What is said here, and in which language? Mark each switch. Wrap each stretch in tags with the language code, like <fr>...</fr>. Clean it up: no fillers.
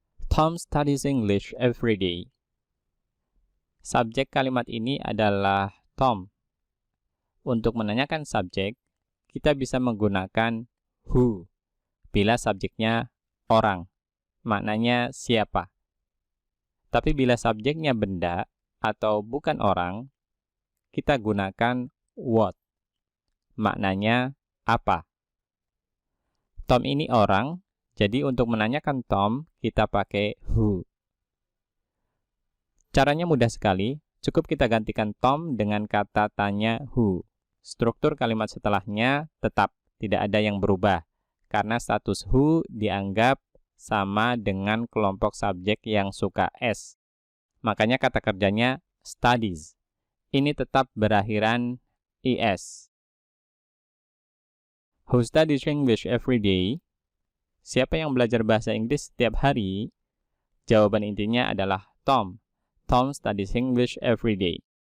<id>Tom studies English every day. Subjek kalimat ini adalah Tom. Untuk menanyakan subjek, kita bisa menggunakan who. Bila subjeknya orang, maknanya siapa. Tapi bila subjeknya benda atau bukan orang, kita gunakan what. Maknanya apa. Tom ini orang. Jadi untuk menanyakan Tom, kita pakai who. Caranya mudah sekali, cukup kita gantikan Tom dengan kata tanya who. Struktur kalimat setelahnya tetap tidak ada yang berubah, karena status who dianggap sama dengan kelompok subjek yang suka S. Makanya kata kerjanya studies. Ini tetap berakhiran es.</id> <en>Who studies English every day?</en> <id>Siapa yang belajar bahasa Inggris setiap hari? Jawaban intinya adalah Tom.</id> <en>Tom studies English every day.</en>